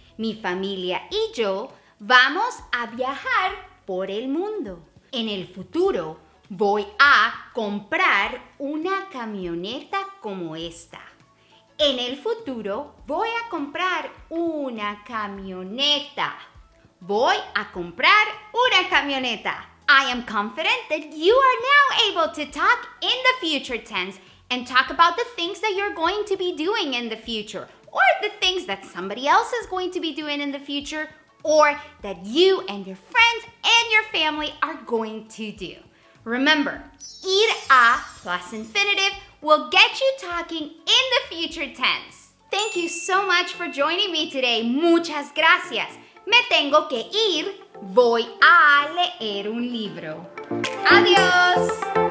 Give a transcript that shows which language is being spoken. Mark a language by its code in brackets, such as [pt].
[es] Mi familia y yo vamos a viajar por el mundo. En el futuro voy a comprar una camioneta como esta. En el futuro voy a comprar una camioneta. Voy a comprar una camioneta. [en] I am confident that you are now able to talk in the future tense and talk about the things that you're going to be doing in the future, or the things that somebody else is going to be doing in the future, or that you and your friends and your family are going to do. Remember, ir+a plus infinitive will get you talking in the future tense. Thank you so much for joining me today. [es] Muchas gracias. Me tengo que ir. Voy a leer un libro. Adiós.